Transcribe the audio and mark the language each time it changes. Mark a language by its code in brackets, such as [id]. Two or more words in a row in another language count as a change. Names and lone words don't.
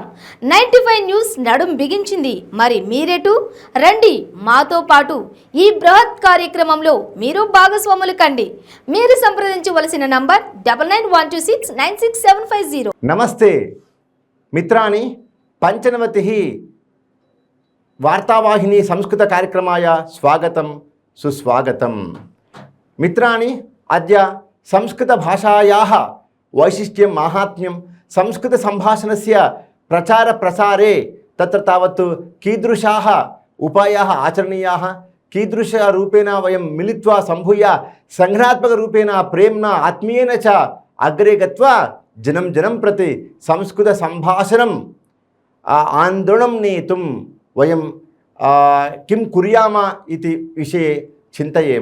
[te] 95 న్యూస్ నడుం బిగించింది. మరి మీరేటు రండి మాతో పాటు ఈ బృహత్ కార్యక్రమంలో మీరు భాగస్వాములు కండి. మీరు సంప్రదించవలసిన నంబర్ 9912696750. [sa] నమస్తే మిత్రాని, పంచనవతిः वार्तावाहिनी संस्कृत कार्यक्रमाय स्वागतं सुस्वागतं। मित्राणि, अद्य संस्कृतभाषायाः वैशिष्ट्यं माहात्म्यं संस्कृत संभाषणस्य प्रचार प्रसारे तत्र तावत् कीदृशाः उपायाः आचरणीयाः, कीदृशरूपेण वयं मिलित्वा सम्भूय संघटनात्मकरूपेण प्रेम्णा आत्मीयेन च अग्रे गत्वा जनं जनं प्रति संस्कृत संभाषणं आन्दोलनं नेतुं वयं किं कुर्याम इति विषये चिन्तयेम।